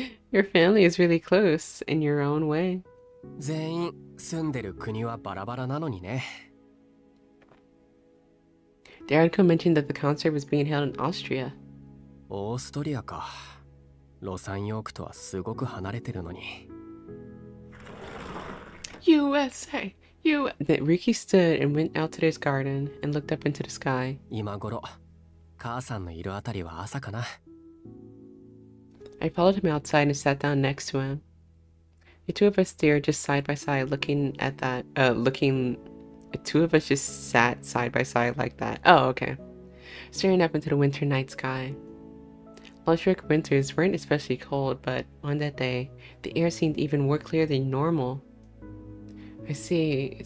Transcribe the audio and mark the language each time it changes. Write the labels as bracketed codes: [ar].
[en] Your family is really close in your own way. [ja] 全員住んでる国はバラバラなのにね。 [en] The article mentioned that the concert was being held in Austria. [ja] オーストリアか。ロサンヨークとはすごく離れてるのに。 [en] USA! Ryuki stood and went out to his garden and looked up into the sky. [ja] 今頃、母さんのいるあたりは朝かな。 [en] I followed him outside and sat down next to him. The two of us stared just side by side, looking at that. The two of us just sat side by side like that. Oh, okay. Staring up into the winter night sky. Lost York winters weren't especially cold, but on that day, the air seemed even more clear than normal. I see.